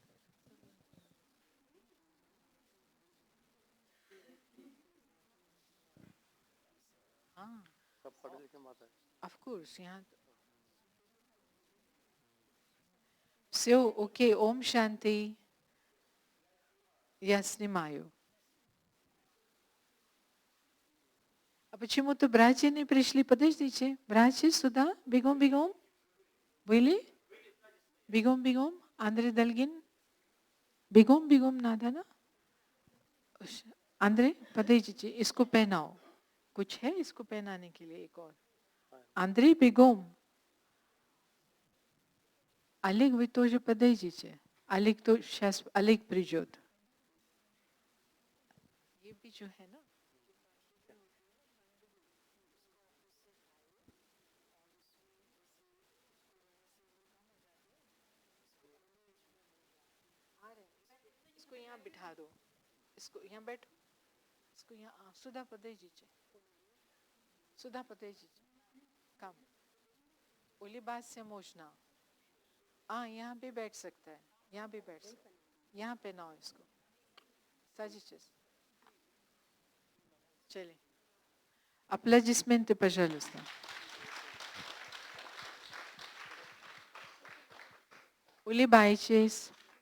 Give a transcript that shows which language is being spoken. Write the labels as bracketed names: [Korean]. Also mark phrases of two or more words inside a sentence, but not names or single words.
[Russian] हाँ [English] of course [Russian] यहाँ все окей, Ом Шанти. Я снимаю. А почему-то братья не пришли. Подождите. Братья сюда. Бегом. Были? Бегом. Андрей Дальгин. Бегом надо, ना? Андрей, подождите. [Hindi] इसको पहनाओ. कुछ है इसको पहनाने के लिए एक और. [Russian] Андрей, бегом. Олег, вы тоже подойдите. Олег то сейчас Олег придет. [Hindi] ये भी जो है ना. इसको यहाँ बिठा दो. इसको यहाँ बैठो. इसको यहाँ सुधा подойдите. [Russian] Сюда подойдите. Come. [Hindi] Оли बात से можно. यहाँ पे बैठ सकता है. यहाँ पे बैठ सकता है. यहाँ पे ना हो इसको. [Russian] Садитесь. [Hindi] चलिए. [Russian] Аплодисменты, пожалуйста. Улыбайтесь.